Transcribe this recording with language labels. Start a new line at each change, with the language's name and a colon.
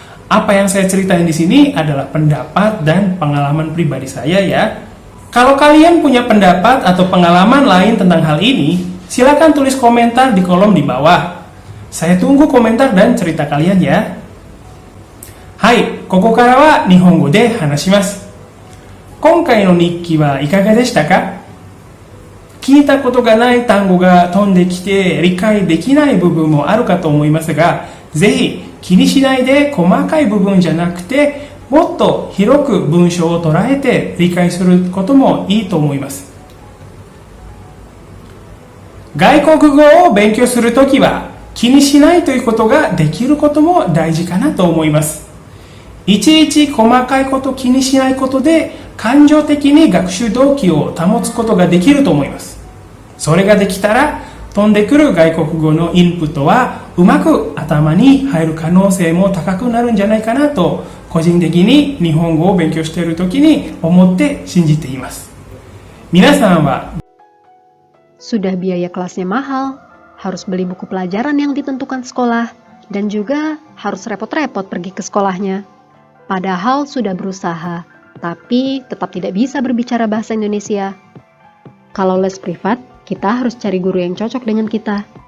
Indonesian: Apa yang saya ceritain di sini adalah pendapat dan pengalaman pribadi saya ya. Kalau kalian punya pendapat atau pengalaman lain tentang hal ini, silakan tulis komentar di kolom di bawah. Saya tunggu komentar dan cerita kalian ya.
Japanese: Hai, ここからは日本語で話します。今回の日記はいかがでしたか？聞いたことがない単語が飛んできて理解できない部分もあるかと思いますが、ぜひ気にしないで細かい部分じゃなくて、もっと広く文章を捉えて理解することもいいと思います。外国語を勉強するときは気にしないということができることも大事かなと思います。いちいち細かいこと気にしないことで感情的に学習動機を保つことができると思います。それができたら飛んでくる外国語のインプットはうまく頭に入る可能性も高くなるんじゃないかなと個人的に日本語を勉強しているときに思って信じています。皆さんは
Indonesian: Sudah biaya kelasnya mahal, harus beli buku pelajaran yang ditentukan sekolah, dan juga harus repot-repot pergi ke sekolahnya. Padahal sudah berusaha, tapi tetap tidak bisa berbicara bahasa Indonesia. Kalau les privat, kita harus cari guru yang cocok dengan kita.